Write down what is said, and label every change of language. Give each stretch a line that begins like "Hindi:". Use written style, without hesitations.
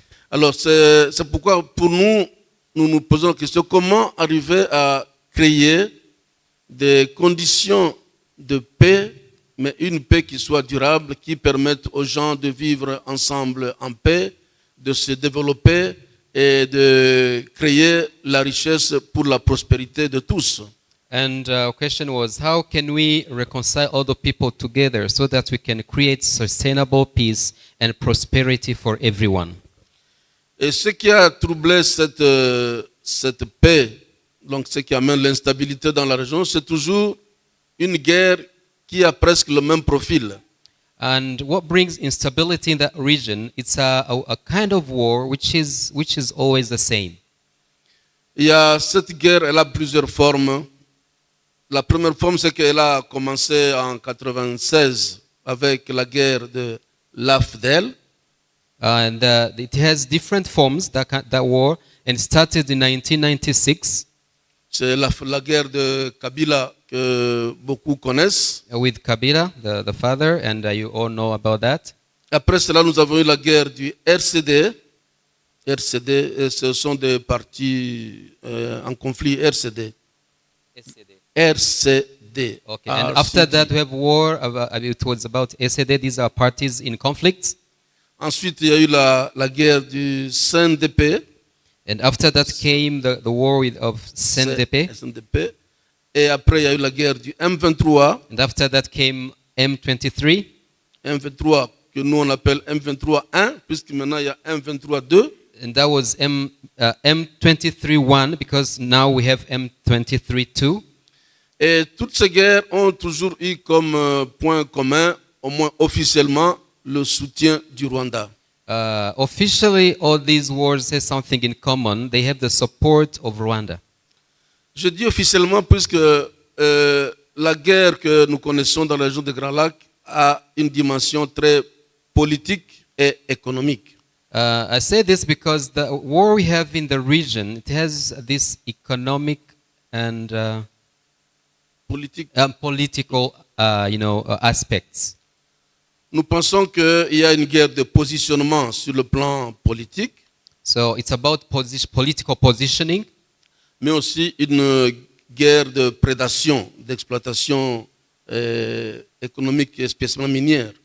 French: Alors c'est pourquoi pour nous, nous nous posons la question comment arriver à créer des conditions de paix, mais une paix qui soit durable, qui permette aux gens de vivre ensemble en paix, de se développer et de créer la richesse pour la prospérité de tous.
English: And our question was, how can we reconcile all the people together so that we can create sustainable peace and prosperity for everyone?
French: Et ce qui a troublé cette paix, donc ce qui amène l'instabilité dans la région, c'est toujours une guerre qui a presque le même profil.
English: And what brings instability in that region, it's a kind of war which is always the same.
French: Il y a cette guerre, elle a plusieurs formes. La première forme, c'est qu'elle a commencé en 96 avec la guerre de l'AFDEL.
English: And it has different forms, that war, and started in 1996.
French: C'est la guerre de Kabila que beaucoup connaissent.
English: With Kabila, the father, and you all know about that.
French: Après cela, nous avons eu la guerre du RCD. RCD, ce sont des partis en conflit RCD.
English: RCD. Okay. And after that, we have war. It was about SED. These are parties in conflict.
French: Ensuite, il y a eu la guerre du CNDP.
English: And after that came the war of CNDP.
French: Et après, il y a eu la guerre du M23.
English: And after that came M23.
French: M23 que nous on appelle M23-1, puisque maintenant il y a M23-2.
English: And that was M23-1 because now we have M23-2.
French: Et toutes ces guerres ont toujours eu comme point commun, au moins officiellement, le soutien du Rwanda.
English: Officially, all these wars have something in common. They have the support of Rwanda.
French: Je dis officiellement puisque la guerre que nous connaissons dans la région des Grands Lacs a une dimension très politique et économique.
English: I say this because the war we have in the region, it has this economic and political, aspects.
French: Nous pensons qu'il y a une guerre de positionnement sur le plan politique.
English: So it's about political positioning.
French: Mais aussi une guerre de prédation, d'exploitation économique et spécialement minière.